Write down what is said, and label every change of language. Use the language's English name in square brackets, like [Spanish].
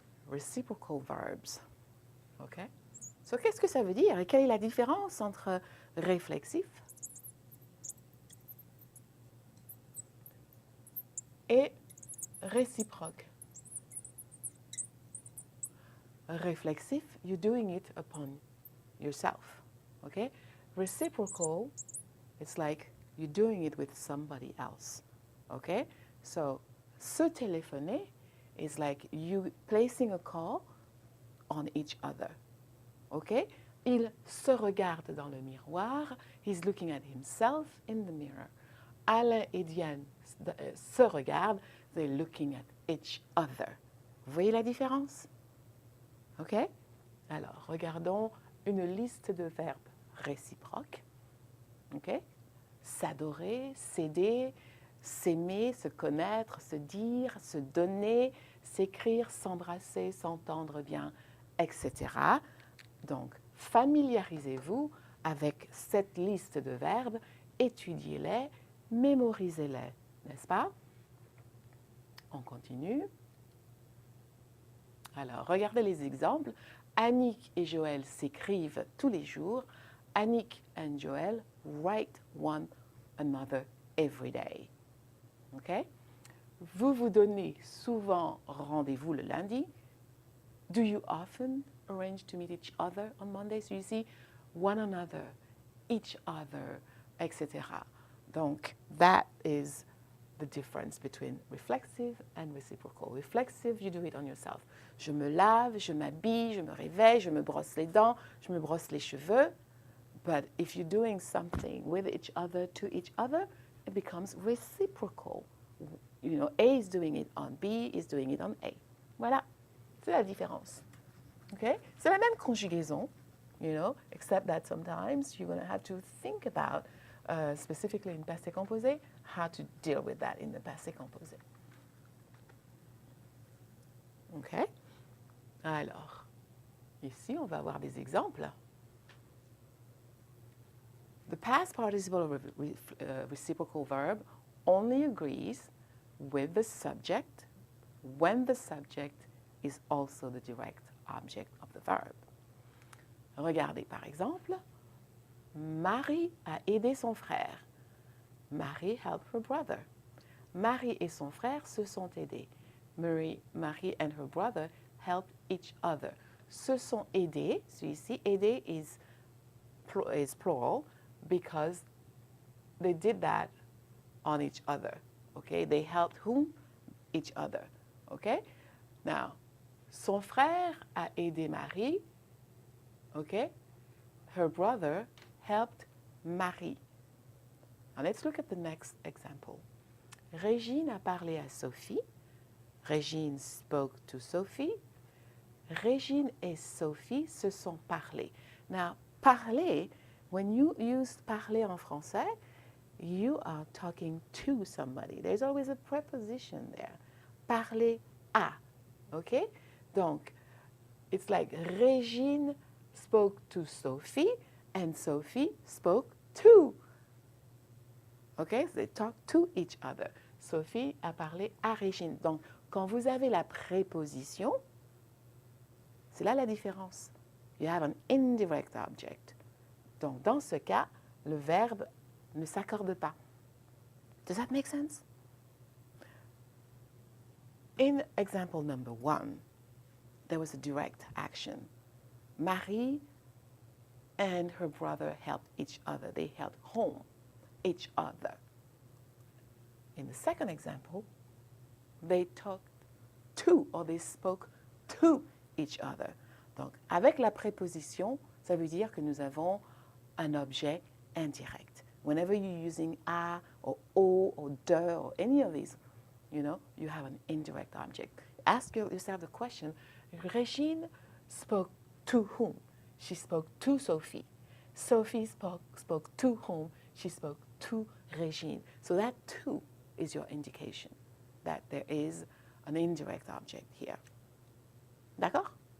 [English] Reciprocal verbs. OK? So, [French] qu'est-ce que ça veut dire et quelle est la différence entre réflexif et réciproque? [English] Reflexive, you're doing it upon yourself, okay? Reciprocal, it's like you're doing it with somebody else, okay? So, se téléphoner is like you placing a call on each other, okay? [French] Il se regarde dans le miroir, [English] he's looking at himself in the mirror. [French] Alain et Diane se regardent, [English] they're looking at each other. [French] Vous voyez la différence? OK? Alors, regardons une liste de verbes réciproques. OK? S'adorer, s'aider, s'aimer, se connaître, se dire, se donner, s'écrire, s'embrasser, s'entendre bien, etc. Donc, familiarisez-vous avec cette liste de verbes, étudiez-les, mémorisez-les, n'est-ce pas? On continue. Alors, regardez les exemples. Annick et Joël s'écrivent tous les jours. [English] Annick and Joël write one another every day. OK? [French] Vous vous donnez souvent rendez-vous le lundi. [English] Do you often arrange to meet each other on Mondays? So you see one another, each other, etc. Donc, that is the difference between reflexive and reciprocal. Reflexive, you do it on yourself. [French] Je me lave, je m'habille, je me réveille, je me brosse les dents, je me brosse les cheveux. [English] But if you're doing something with each other, to each other, it becomes reciprocal. You know, A is doing it on B, is doing it on A. [French] Voilà, c'est la différence. [English] Okay? [French] C'est la même conjugaison, [English] you know, except that sometimes you're going to have to think about specifically in passé composé, how to deal with that in the passé composé. OK? [French] Alors, ici, on va avoir des exemples. [English] The past participle of reciprocal verb only agrees with the subject when the subject is also the direct object of the verb. [French] Regardez par exemple, Marie a aidé son frère. [English] Marie helped her brother. [French] Marie et son frère se sont aidés. [English] Marie and her brother helped each other. [French] Se sont aidés. Celui-ci, [English] aider is plural because they did that on each other. Okay? They helped whom? Each other. Okay? Now, [French] son frère a aidé Marie. [English] Okay? Her brother helped Marie. Now let's look at the next example. [French] Régine a parlé à Sophie. [English] Régine spoke to Sophie. [French] Régine et Sophie se sont parlé. [English] Now, parler, when you use parler en français, you are talking to somebody. There's always a preposition there. Parler à. Okay? Donc, it's like Régine spoke to Sophie and Sophie spoke to. Okay? So they talk to each other. [French] Sophie a parlé à Régine. Donc, quand vous avez la préposition, c'est là la différence. [English] You have an indirect object. [French] Donc, dans ce cas, le verbe ne s'accorde pas. [English] Does that make sense? In example number 1, there was a direct action. Marie and her brother helped each other. They helped home each other. In the second example, they talked to, or they spoke to each other. [French] Donc, avec la préposition, ça veut dire que nous avons un objet indirect. [English] Whenever you're using a or o or de or any of these, you know, you have an indirect object. Ask yourself the question, Régine spoke to whom? She spoke to Sophie. Sophie spoke to whom? She spoke to Régine. So that to is your indication that there is an indirect object here. D'accord?